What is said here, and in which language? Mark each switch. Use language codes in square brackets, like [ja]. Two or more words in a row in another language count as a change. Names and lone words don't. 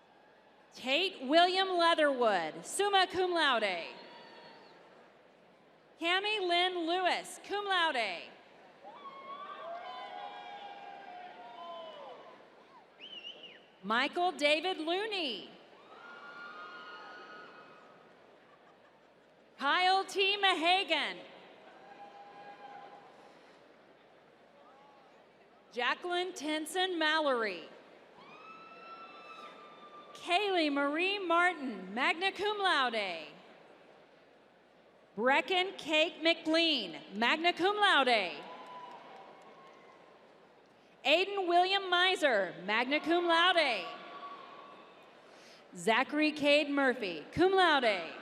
[en] Tate William Leatherwood, [la] summa cum laude. [en] Hammy Lynn Lewis, [la] cum laude. [en] Michael David Looney. Kyle T. Mahagan. Jacqueline Tenson Mallory. Kaylee Marie Martin, [la] magna cum laude. [en] Brecken Kate McLean, [la] magna cum laude. [en] Aiden William Miser, [la] magna cum laude. [en] Zachary Cade Murphy, [la] cum laude.